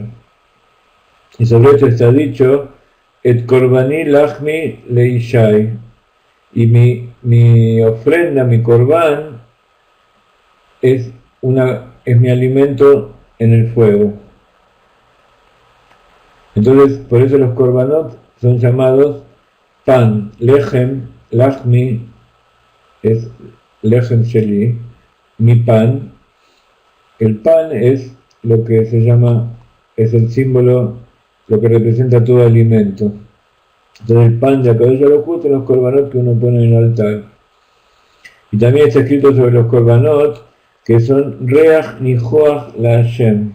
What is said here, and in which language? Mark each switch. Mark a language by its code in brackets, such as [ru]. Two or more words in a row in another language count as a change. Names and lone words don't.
[es] Y sobre esto está dicho, [he] Et Korbani Lachmi Leishai, [es] y mi ofrenda, mi Corbán, es mi alimento en el fuego. Entonces, por eso los Korbanot son llamados pan, lechem, lachmi, es [he] lechem sheli, [es] mi pan. El pan es lo que se llama, es el símbolo, lo que representa todo alimento. Entonces el pan de [he] Akadosh Baruj Hu [es] son los Korbanot que uno pone en el altar. Y también está escrito sobre los Korbanot que son [he] Reach Nihoach la Hashem.